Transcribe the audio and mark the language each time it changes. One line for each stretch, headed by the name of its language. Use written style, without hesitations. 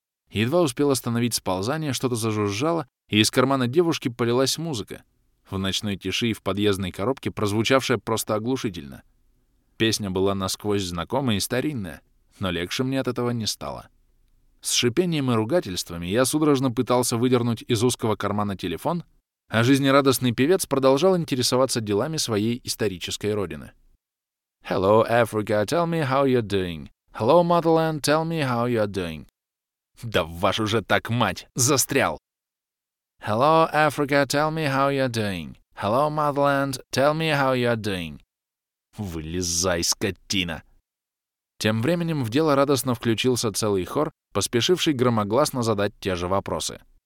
Russian: Едва успел остановить сползание, что-то зажужжало, и из кармана девушки полилась музыка, в ночной тиши и в подъездной коробке, прозвучавшая просто оглушительно. Песня была насквозь знакомая и старинная, но легче мне от этого не стало. С шипением и ругательствами я судорожно пытался выдернуть из узкого кармана телефон, а жизнерадостный певец продолжал интересоваться делами своей исторической родины.
English: «Hello, Africa, tell me how you're doing. Hello, motherland, tell me how you're doing».
Russian: «Да ваш уже так, мать! Застрял!»
English: «Hello, Africa, tell me how you're doing. Hello, motherland, tell me how you're doing».
Russian: «Вылезай, скотина!» Тем временем в дело радостно включился целый хор, поспешивший громогласно задать те же вопросы.